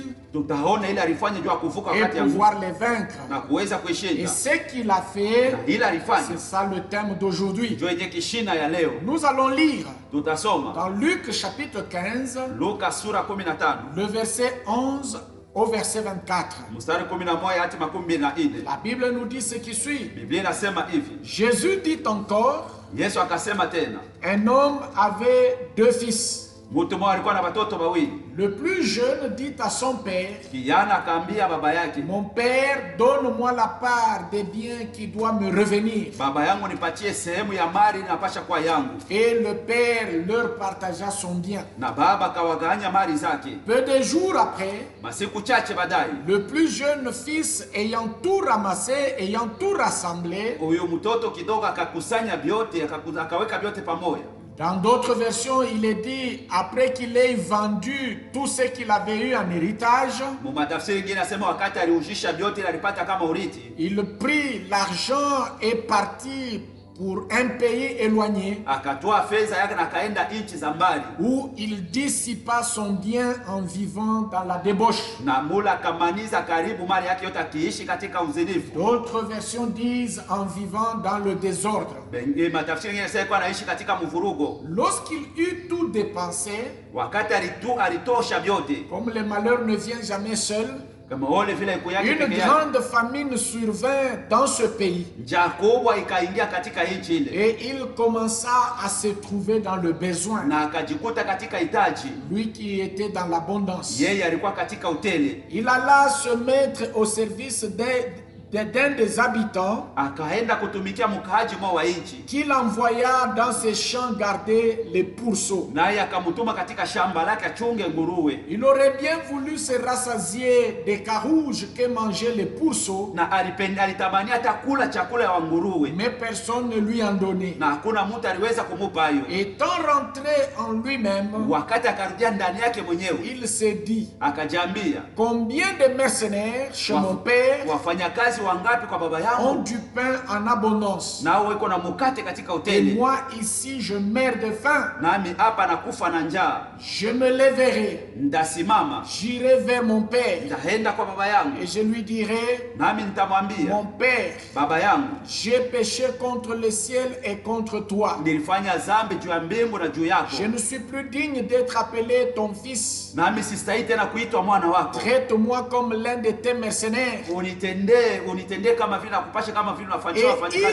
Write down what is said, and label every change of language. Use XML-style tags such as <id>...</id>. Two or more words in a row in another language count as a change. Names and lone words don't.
<sw>Tutaona ile alifanya juu ya kuvuka</sw> <fr>et</fr> <sw>wakati ya nguvu</sw> <fr>pouvoir les vaincre.</fr> <sw>na kuweza</sw> <fr>Et</fr> <sw>kuishinda.</sw> <fr>ce qu'il a fait,</fr> <sw>Na ile alifanya</sw> <fr>c'est ça le thème d'aujourd'hui.</fr> <sw>ndio yenye kishina ya leo.</sw> <fr>Nous allons lire</fr> <sw>Tutasoma</sw> <fr>dans Luc chapitre 15,</fr> <sw>Luka sura 15</sw> <fr>le verset 11 au verset 24.</fr> <sw>mstari 11 hadi 24.</sw> <fr>La Bible nous dit ce qui suit.</fr> <sw>Biblia inasema hivi.</sw> <fr>Jésus dit encore,</fr> <sw>Yesu akasema tena,</sw> <fr>un homme avait deux fils.</fr> <sw>mtu mmoja alikuwa na watoto wawili.</sw> <fr>Le plus jeune dit à son père,</fr> <sw>Kijana akaambia baba yake,</sw> <fr>mon père, donne-moi la part des biens qui doit me revenir.</fr> <sw>baba yangu nipatie sehemu ya mali inapasha kuwa yangu.</sw> <fr>Et le père leur partagea son bien.</fr> <sw>Na baba akawagawanya mali zake.</sw> <fr>Peu de jours après,</fr> <sw>Masiku chache baadaye,</sw> <fr>le plus jeune fils, ayant tout ramassé, ayant tout rassemblé,</fr> <sw>huyu mtoto kidogo akakusanya vyote, akaweka vyote pamoja.</sw> <fr>dans d'autres versions, il est dit, après qu'il ait vendu tout ce qu'il avait eu en héritage,</fr> <sw>Mumatafsiri ingine nasema wakati aliujisha vyote alipata kama urithi,</sw> <fr>il prit l'argent et partit pour un pays éloigné</fr> <sw>akatoa fedha yake na akaenda nchi za mbali,</sw> <fr>où il dissipa son bien en vivant dans la débauche.</fr> <sw>na mula akamaniza karibu mali yake yote akiishi katika uzinifu.</sw> <fr>D'autres versions disent en vivant dans le désordre.</fr> <sw>Matafsiri mengine yanasema anaishi katika mvurugo.</sw> <fr>Lorsqu'il eut tout dépensé,</fr> <sw>Wakati alitosha vyote,</sw> <fr>comme le malheur ne vient jamais seul,</fr> <sw>kama ole vile iko yake</sw> <fr>une</fr> <sw>peke yake,</sw> <fr>grande famine survint dans ce pays.</fr> <sw>njaa kubwa ikaingia katika nchi ile,</sw> <fr>Et il commença à se trouver dans le besoin.</fr> <sw>na akajikuta katika hitaji.</sw> <fr>Lui qui était dans l'abondance.</fr> <sw>Yeye alikuwa katika hoteli,</sw> <fr>Il alla se mettre au service d'un des habitants</fr> <sw>akaenda kutumikia mkaaji mwa wa nchi,</sw> <fr>qu'il envoya dans ses champs garder les pourceaux.</fr> <sw>naye akamtuma katika shamba lake achunge nguruwe.</sw> <fr>Il aurait bien voulu se rassasier des carouges que mangeaient les pourceaux,</fr> <sw>Na alitamania hata kula chakula ya nguruwe,</sw> <fr>mais personne ne lui en donnait.</fr> <sw>na hakuna mtu aliweza kumupa hayo.</sw> <fr>Étant rentré en lui-même,</fr> <sw>Wakati akarudia ndani yake mwenyewe,</sw> <fr>il s'est dit,</fr> <sw>akajiambia,</sw> <fr>combien de mercenaires chez mon père</fr> <sw>wafanyakazi wangapi kwa baba</sw> <fr>ont</fr> <sw>yangu</sw> <fr>du pain en abondance,</fr> <sw>nao weko na mkate katika</sw> <fr>et</fr> <sw>hoteli,</sw> <fr>moi ici je meurs de faim.</fr> <sw>nami hapa nakufa na njaa.</sw> <fr>Je me lèverai,</fr> <sw>Ndasimama,</sw> <fr>j'irai vers mon père</fr> <sw>ndaenda kwa baba yangu,</sw> <fr>et je lui dirai,</fr> <sw>nami nitamwambia,</sw> <fr>mon père,</fr> <sw>baba yangu,</sw> <fr>j'ai péché contre le ciel et contre toi.</fr> <sw>nilifanya dhambi juu ya mbingu na juu yako,</sw> <fr>Je ne suis plus digne d'être appelé ton fils.</fr> <sw>nami sistahili tena kuitwa mwana wako.</sw> <fr>Traite-moi comme l'un de tes mercenaires.</fr> <sw>Unitendee kama vile nakupasha, kama vile</sw> <fr>Et</fr> <sw>unafanyia wafanyakazi</sw>